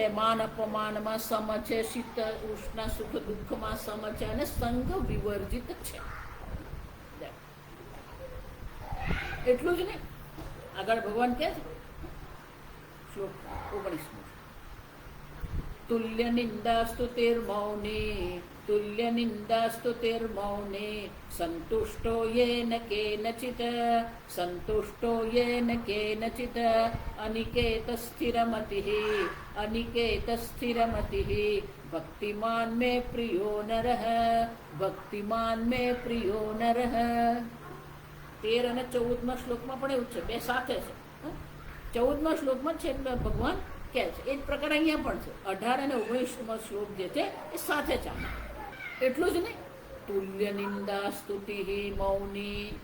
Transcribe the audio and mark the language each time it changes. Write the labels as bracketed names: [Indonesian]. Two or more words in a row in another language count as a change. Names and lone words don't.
[Gujarati] માન અપમાનમાં સમ છે. શીત ઉષ્ણ સુખ દુઃખમાં સમ છે. અને સંગ વિવર્જિત છે. એટલું જ નહીં, આગળ ભગવાન કહે છે શ્લોક 19. [Sanskrit] तुल्य निंदास्तुतिर्मौनी, तुल्य निंदास्तुतिर्मौनी, संतुष्टो येन केनचित्, संतुष्टो येन केनचित्, अनिकेत स्थिरमतिः, अनिकेत स्थिरमतिः, भक्तिमान में प्रियो नरः, भक्तिमान में प्रियो नरः. [Gujarati] 13 અને 14 શ્લોકમાં પણ એવું છે, બે સાથે છે. 14 શ્લોકમાં છે ભગવાન કહે છે, એ જ પ્રકાર અહીંયા પણ છે. 18 અને 19 શ્લોક જે છે એ સાથે ચાલે. એટલું જ નહીં, [Sanskrit] તુલ્ય નિંદા સ્તુતિ મૌની.